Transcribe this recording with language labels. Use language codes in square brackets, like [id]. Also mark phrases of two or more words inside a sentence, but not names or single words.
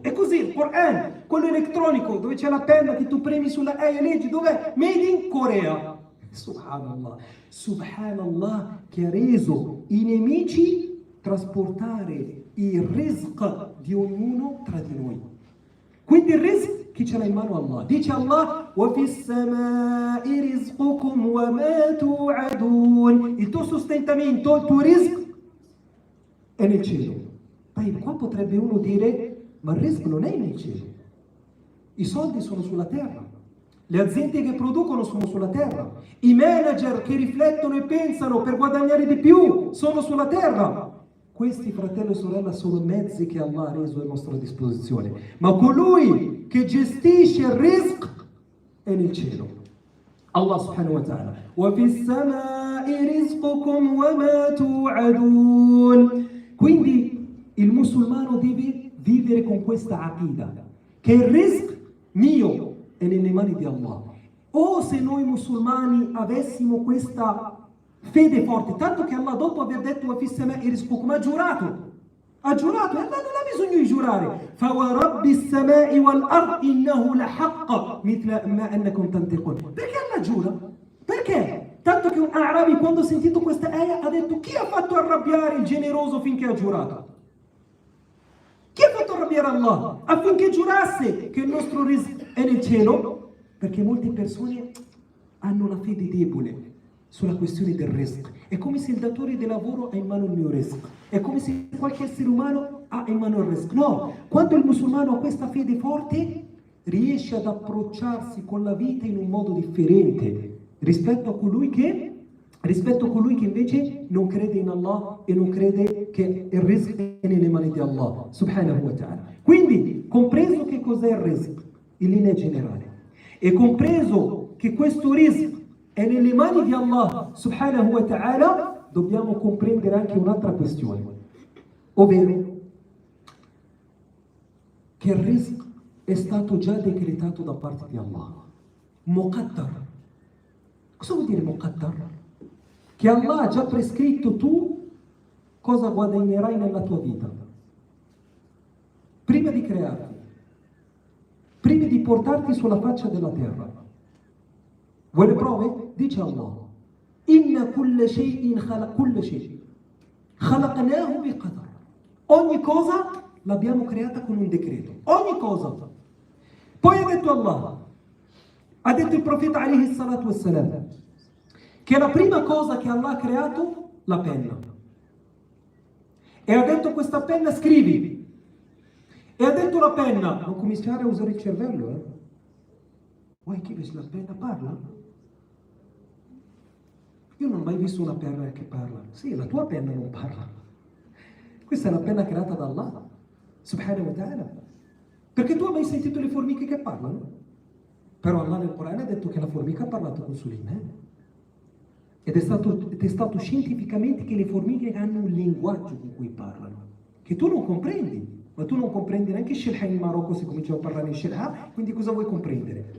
[it] E così il Quran, quello elettronico, dove c'è la penna che tu premi sulla e leggi, dov'è? [en] Made in Corea. [it] Subhanallah. Subhanallah che ha reso i nemici trasportare il rizq di ognuno tra di noi. Quindi il rizq chi ce l'ha in mano? [ar] Allah. Dice Allah: وَفِي السَّمَاءِ رِزْقُكُمْ وَمَا تُوعَدُونَ. [it] Il tuo sostentamento, il tuo rizq è nel cielo. Qua potrebbe uno dire: ma il rizq non è nel cielo. I soldi sono sulla terra. Le aziende che producono sono sulla terra. I manager che riflettono e pensano per guadagnare di più sono sulla terra. Questi, fratello e sorella, sono mezzi che Allah ha reso a nostra disposizione. Ma colui che gestisce il rizq è nel cielo. [ar] Allah سبحانه وتعالى. وَفِي السَّمَاءِ رِزْقُكُمْ وَمَا تُوعَدُونَ. [it] Quindi il musulmano deve vivere con questa aqida, che il rizq mio è nelle mani di Allah. O se noi musulmani avessimo questa fede forte, tanto che Allah dopo aver detto [ar] وَفِي السَّمَاءِ رِزْقُكُمْ [it] ha giurato e Allah non ha bisogno di giurare. [ar] فَوَرَبِّ السَّمَاءِ وَالْأَرْضِ إِنَّهُ لَحَقَّ مِثْلَ مَا أَنَّكُمْ تَنْتِقُونَ. [it] Perché Allah giura? Perché? Tanto che un Arabi, quando ha sentito questa ayah, ha detto: chi ha fatto arrabbiare il generoso finché ha giurato? Chi ha fatto arrabbiare Allah affinché giurasse che il nostro rizq è nel cielo? Perché molte persone hanno la fede debole sulla questione del rizq. È come se il datore di lavoro ha in mano il mio rizq. È come se qualche essere umano ha in mano il rizq. No, quando il musulmano ha questa fede forte, riesce ad approcciarsi con la vita in un modo differente rispetto a colui che invece non crede in Allah e non crede che il rizq è nelle mani di Allah [ar] سبحانه وتعالى. [it] Quindi, compreso che cos'è il rizq in linea generale e compreso che questo rizq è nelle mani di Allah [ar] سبحانه وتعالى, [it] dobbiamo comprendere anche un'altra questione, ovvero che il rizq è stato già decretato da parte di Allah. Muqaddar. Cosa vuol dire Muqaddar? Che Allah ha già prescritto tu cosa guadagnerai nella tua vita. Prima di crearti, prima di portarti sulla faccia della terra. Vuoi le prove? [ar] Dice Allah: إن كل شيء كل شيء. خلقناه بقدر. [it] Ogni cosa l'abbiamo creata con un decreto. Ogni cosa. Poi ha detto Allah, ha detto il profeta [ar] عليه الصلاة والسلام, [it] che la prima cosa che Allah ha creato, la penna. E ha detto questa penna scrivi. E ha detto la penna, non cominciare a usare il cervello, Vuoi che la penna parla? Io non ho mai visto una penna che parla. Sì, la tua penna non parla. Questa è la penna creata da Allah, [ar] سبحانه وتعالى. [it] Perché tu hai mai sentito le formiche che parlano? Però Allah nel Corano ha detto che la formica ha parlato con Suleiman. Ed è stato scientificamente che le formiche hanno un linguaggio con cui parlano, che tu non comprendi. Ma tu non comprendi neanche Shelha in Marocco se cominciamo a parlare in Shelha, quindi cosa vuoi comprendere?